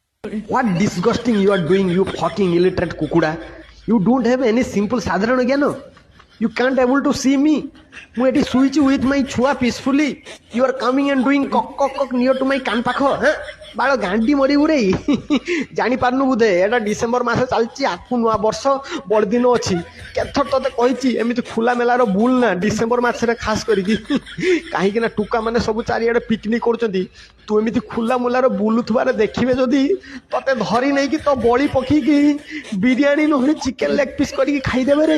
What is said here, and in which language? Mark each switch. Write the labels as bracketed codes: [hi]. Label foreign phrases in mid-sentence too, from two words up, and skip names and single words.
[en] What disgusting you are doing, you fucking illiterate kukuda. You don't have any simple [or] ସାଧାରଣ ଜ୍ଞାନ. [en] You can't able to see me. [or] ମୁଁ ଏଠି ଶୋଇଛି [en] with my [or] ଛୁଆ peacefully. [en] You are coming and doing cock cock cock near to my [or] କାନ ପାଖ. ବାଳ ଗାଣ୍ଡି ମରିବୁ ରେ. ଜାଣିପାରୁନୁ ବୋଧେ ଏଟା ଡିସେମ୍ବର ମାସ ଚାଲିଛି, ଆଗକୁ ନୂଆ ବର୍ଷ ବଡ଼ଦିନ ଅଛି. କେତେଥର ତତେ କହିଛି ଏମିତି ଖୋଲା ମେଲାର ବୁଲ ନା ଡିସେମ୍ବର ମାସରେ ଖାସ କରିକି. କାହିଁକି ନା ଟୁକା ମାନେ ସବୁ ଚାରିଆଡ଼େ ପିକନିକ୍ କରୁଛନ୍ତି. ତୁ ଏମିତି ଖୋଲା ମୋଲାର ବୁଲୁଥିବାରେ ଦେଖିବେ ଯଦି ତତେ ଧରି ନେଇକି ତ ବଳି ପକେଇକି ବିରିୟାନୀ ନହେଲେ [en] chicken leg piece [or] କରିକି ଖାଇଦେବେ ରେ.